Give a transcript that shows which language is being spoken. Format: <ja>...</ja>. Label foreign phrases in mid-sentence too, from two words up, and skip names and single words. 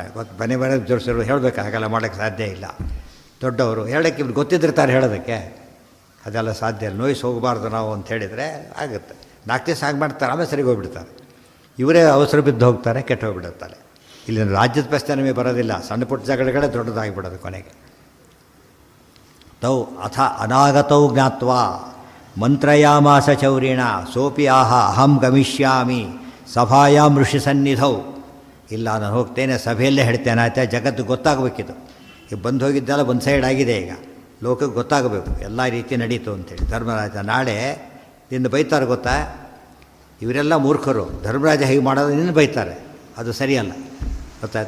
<kn>ಮನೆ ಬೇರೆ ಜೋಡಿಸಿರು ಹೇಳಬೇಕು, ಹಾಗೆಲ್ಲ ಮಾಡೋಕ್ಕೆ ಸಾಧ್ಯ ಇಲ್ಲ. ದೊಡ್ಡವರು ಹೇಳೋಕ್ಕೆ ಇವ್ರು ಗೊತ್ತಿದ್ದಿರ್ತಾರೆ, ಹೇಳೋದಕ್ಕೆ ಅದೆಲ್ಲ ಸಾಧ್ಯ ಇಲ್ಲ. ನೋಯ್ಸ್ ಹೋಗಬಾರ್ದು ನಾವು ಅಂತ ಹೇಳಿದರೆ ಆಗುತ್ತೆ. 4 ದಿವಸ ಹಾಗೆ ಮಾಡ್ತಾರೆ, ಆಮೇಲೆ ಸರಿಗೆ ಹೋಗ್ಬಿಡ್ತಾರೆ. ಇವರೇ ಅವಸರ ಬಿದ್ದು ಹೋಗ್ತಾರೆ, ಕೆಟ್ಟು ಹೋಗ್ಬಿಡುತ್ತಾರೆ. ಇಲ್ಲಿ ರಾಜ್ಯದ ಪ್ರಶ್ನೆ ನಮಗೆ ಬರೋದಿಲ್ಲ, ಸಣ್ಣ ಪುಟ್ಟ ಜಗಳಗಳೇ ದೊಡ್ಡದಾಗಿಬಿಡೋದು ಕೊನೆಗೆ.</kn> <sa>ತೌ ಅಥ ಅನಾಗತೌ ಜ್ಞಾತ್ವ ಮಂತ್ರಯಾಮಾಸ ಚೌರಿಣ ಸೋಪಿ ಆಹ ಅಹಂ ಗಮಿಷ್ಯಾಮಿ ಸಭಾಯಾಂ ಋಷಿ ಸನ್ನಿಧೌ.</sa> <kn>ಇಲ್ಲ, ನಾನು ಹೋಗ್ತೇನೆ, ಸಭೆಯಲ್ಲೇ ಹೇಳ್ತೇನೆ, ಆಯ್ತಾ? ಜಗತ್ತು ಗೊತ್ತಾಗಬೇಕಿದು. ಈಗ ಬಂದು ಹೋಗಿದ್ದೆಲ್ಲ ಒಂದು ಸೈಡ್ ಆಗಿದೆ, ಈಗ ಲೋಕಕ್ಕೆ ಗೊತ್ತಾಗಬೇಕು ಎಲ್ಲ ರೀತಿ ನಡೀತು ಅಂತೇಳಿ. ಧರ್ಮರಾಜ ನಾಳೆ ನಿನ್ನ ಬೈತಾರೆ, ಗೊತ್ತಾ? ಇವರೆಲ್ಲ ಮೂರ್ಖರು, ಧರ್ಮರಾಜ ಹೀಗೆ ಮಾಡೋದು ನಿನ್ನ ಬೈತಾರೆ, ಅದು ಸರಿಯಲ್ಲ, ಗೊತ್ತಾಯ್ತು?</kn>